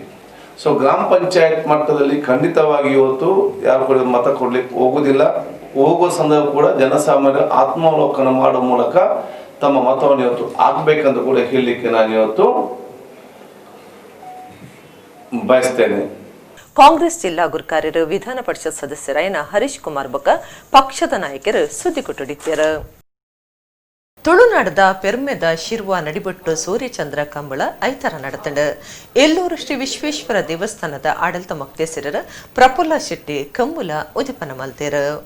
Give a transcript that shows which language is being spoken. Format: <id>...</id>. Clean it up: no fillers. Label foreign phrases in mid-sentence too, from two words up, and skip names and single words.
<kn>ಸೊ ಗ್ರಾಮ ಪಂಚಾಯತ್ ಮಟ್ಟದಲ್ಲಿ ಖಂಡಿತವಾಗಿ ಇವತ್ತು ಯಾರು ಕೂಡ ಮತ ಕೊಡ್ಲಿಕ್ಕೆ ಹೋಗುದಿಲ್ಲ. ಹೋಗುವ ಸಂದರ್ಭ ಕೂಡ ಜನಸಾಮಾನ್ಯರ ಆತ್ಮಾವಲೋಕನ ಮಾಡುವ ಮೂಲಕ ತಮ್ಮ ಮತವನ್ನು ಇವತ್ತು ಆಗ್ಬೇಕಂತ ಕೂಡ ಹೇಳಲಿಕ್ಕೆ ನಾನು ಇವತ್ತು ಬಯಸ್ತೇನೆ.</kn> <tcy>ಕಾಂಗ್ರೆಸ್ ಜಿಲ್ಲಾ ಗುರ್ಕಾರರು ವಿಧಾನ ಪರಿಷತ್ ಸದಸ್ಯರಾಯನ ಹರೀಶ್ ಕುಮಾರ್ ಬೊಕ್ಕ ಪಕ್ಷದ ನಾಯಕರು ಸುದ್ದಿ ಕೊಟ್ಟುಡಿದ್ದರು. ತುಳುನಾಡದ ಪೆರ್ಮೆದ ಶಿರ್ವ ನಡಿಬೊಟ್ಟು ಸೂರ್ಯಚಂದ್ರ ಕಂಬಳ ಐತರ ನಡೆತಂಡು ಎಲ್ಲೂರು ಶ್ರೀ ವಿಶ್ವೇಶ್ವರ ದೇವಸ್ಥಾನದ ಆಡಳಿತ ಮುಖ್ಯಸ್ಥರ ಪ್ರಫುಲ್ಲ ಶೆಟ್ಟಿ ಕಂಬುಲ ಉದಿಪನ ಮಲ್ತೇರು.</tcy>